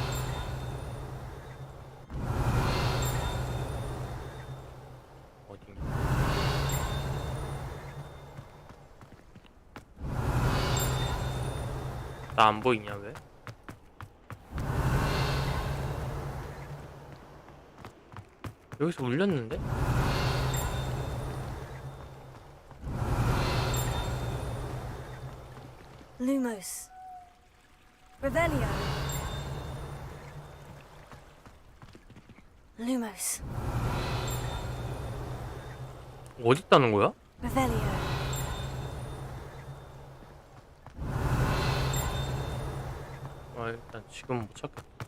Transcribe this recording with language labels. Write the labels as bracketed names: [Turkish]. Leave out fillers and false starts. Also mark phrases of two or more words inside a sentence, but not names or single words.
[Korean] 어딘가. 나 안 보이냐 왜? 여기서 울렸는데? [Latin] Lumos. Revelio. Lumos. [Korean] 어디 있다는 거야? [Latin] Revelio. [Korean] 아 일단 지금 못 찾겠다.